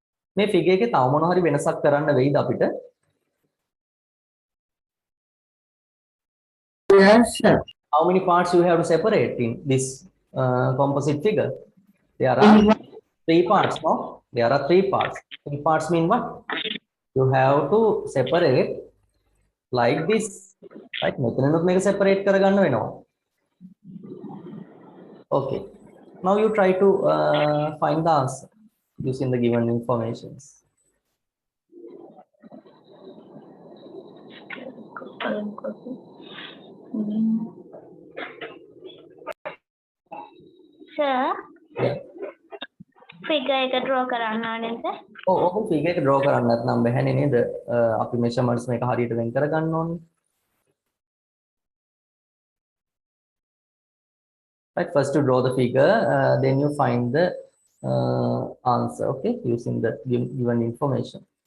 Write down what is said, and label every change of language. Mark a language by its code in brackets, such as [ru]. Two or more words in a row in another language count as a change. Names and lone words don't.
[si] මේ figure එකේ තව මොනවා හරි වෙනසක් කරන්න වෙයිද අපිට? [en] Yes, sir. How many parts you have to separate in this composite figure? There are In 3 parts, no? There are 3 parts. 3 parts mean what? You have to separate like this. Right? [si] මෙතනනොත් මේක separate කරගන්න වෙනවා. [en] Okay. Now you try to find the answer using the given informations. Sir, Yeah. [si] figure එක draw කරන්න ඕනේ sir. ඔව් figure එක draw කරන්න නැත්නම් බැහැනේ නේද? අපි measurements මේක හරියට වෙන් කරගන්න ඕනේ. [en] Right, first to draw the figure, then you find the answer, okay, using the given information.